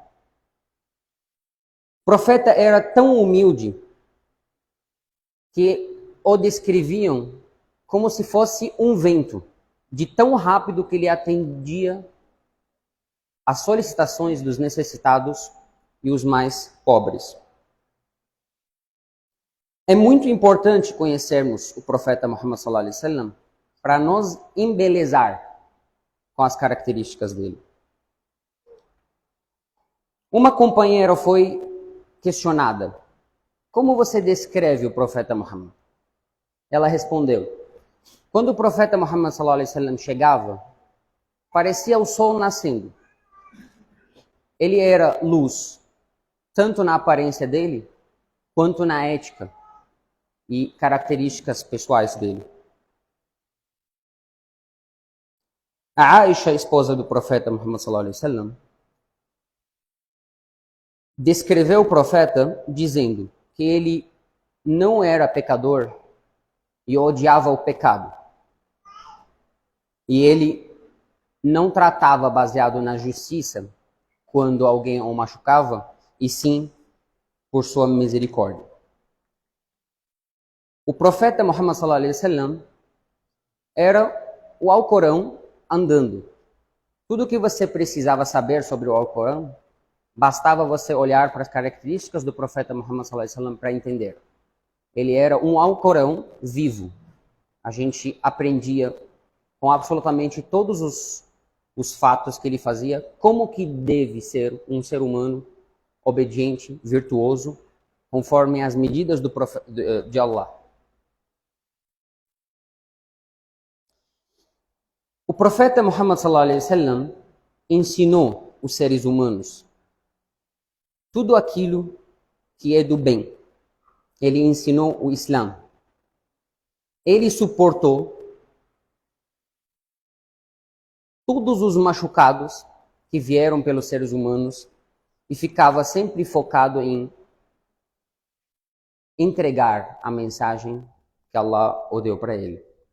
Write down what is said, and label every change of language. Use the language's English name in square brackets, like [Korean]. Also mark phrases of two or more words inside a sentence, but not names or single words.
[Portuguese] O profeta era tão humilde que o descreviam como se fosse um vento, de tão rápido que ele atendia às solicitações dos necessitados e os mais pobres. É muito importante conhecermos o profeta Muhammad [Arabic] صلى الله عليه وسلم [Portuguese] para nos embelezar com as características dele. Uma companheira foi questionada: como você descreve o profeta Muhammad? Ela respondeu: quando o profeta Muhammad [Arabic] صلى الله عليه وسلم [Portuguese] chegava, parecia o sol nascendo. Ele era luz, tanto na aparência dele, quanto na ética e características pessoais dele. A Aisha, esposa do profeta Muhammad [Arabic] صلى الله عليه وسلم, [Portuguese] descreveu o profeta dizendo que ele não era pecador e odiava o pecado. E ele não tratava baseado na justiça quando alguém o machucava, e sim por sua misericórdia. O profeta Muhammad [Arabic] صلى الله عليه وسلم [Portuguese] era o Alcorão andando. Tudo o que você precisava saber sobre o Alcorão, bastava você olhar para as características do profeta Muhammad [Arabic] صلى الله عليه وسلم [Portuguese] para entender. Ele era um Alcorão vivo. A gente aprendia com absolutamente todos os fatos que ele fazia, como que deve ser um ser humano obediente, virtuoso, conforme as medidas de Allah. O profeta Muhammad [Arabic] صلى الله عليه وسلم [Portuguese] ensinou os seres humanos tudo aquilo que é do bem. Ele ensinou o Islã. Ele suportou todos os machucados que vieram pelos seres humanos e ficava sempre focado em entregar a mensagem que Allah deu para ele.